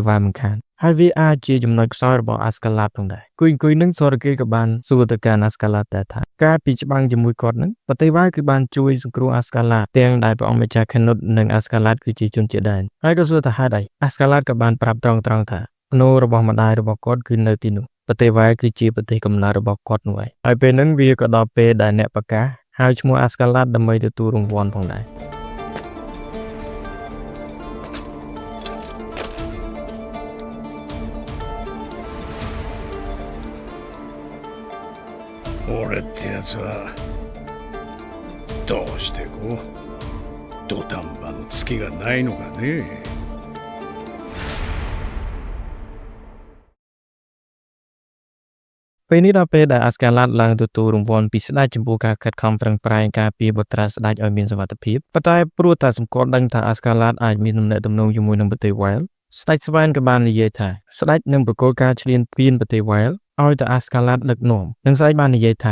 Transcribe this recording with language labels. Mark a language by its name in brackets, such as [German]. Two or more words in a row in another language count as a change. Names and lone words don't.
[Khmer] Wales មិនខានហើយវាអាចជាចំណុចខ្សោយរបស់ Ascalad ផងដែរគួយនឹងសូរ៉ាគីក៏បានសួរទៅកាន់ Ascalad ថាការពីច្បាំងជាមួយគាត់នឹងប្រទេស Wales គឺបានជួយសង្គ្រោះ Ascalad ទាំងដែលព្រះអង្គម្ចាស់ Canute និង Ascalad គឺជាជនជាតិដែនហើយក៏សួរថាហេតុអី Ascalad ក៏បានប្រាប់ត្រង់ថាភ្នូររបស់ម្ដាយរបស់គាត់គឺនៅទីនោះប្រទេស Wales គឺជាប្រទេសកំណើតរបស់គាត់នោះហើយពេលហ្នឹងវាក៏ដល់ពេលដែលអ្នកប្រកាសហៅឈ្មោះ Ascalad ដើម្បីទទួលរង្វាន់ផងដែរ [Japanese] 俺ってやつはどうしてこう土壇場の隙がないのかね [Khmer] ពេលនេះដល់ពេលដែល Ascalad ឡើងទទួលរង្វាន់ពីស្ដេចចំពោះការខិតខំប្រឹងប្រែងការពារបុត្រាស្ដេចឲ្យមានសុវត្ថិភាពប៉ុន្តែព្រោះតែសម្គាល់ដឹងថា Ascalad អាចមានទំនាក់ទំនងជាមួយនឹងប្រទេស Wales ស្ដេចស្វែនក៏បាននិយាយថាស្ដេចនឹងប្រគល់ការឈ្លានពានប្រទេស Wales ឲ្យទៅ Ascalad ដឹកនាំនិងស្ដេចបាននិយាយថា